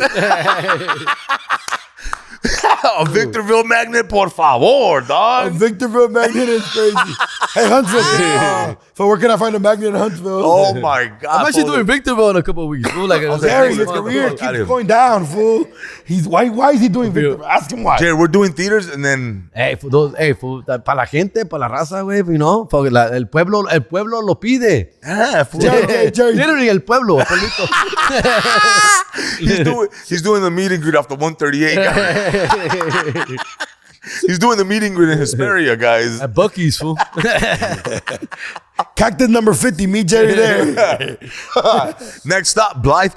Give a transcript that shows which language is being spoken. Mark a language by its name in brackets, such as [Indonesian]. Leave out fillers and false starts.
[English] A Victorville magnet, [Spanish] por favor, [English] dog. Victorville magnet is crazy. Hey, Huntsville. So where can I find a magnet in Huntsville? Oh my God. I'm actually doing Victorville in a couple of weeks. Fool. Like, Jerry, his career keeps going down, fool. Why is he doing Victorville? Ask him why. Jerry, we're doing theaters and then [Spanish] Hey, para la gente, para la raza, güey, [English] you know, [Spanish] porque el pueblo lo pide. [English] Jerry. Literally, [Spanish] el pueblo, pueblito. [English] he's doing the meet and greet off the 138 guy. He's doing the meet and greet in Hesperia, guys. At Buc-ee's, fool. Cactus number 50, meet Jerry there. Next stop, Blythe.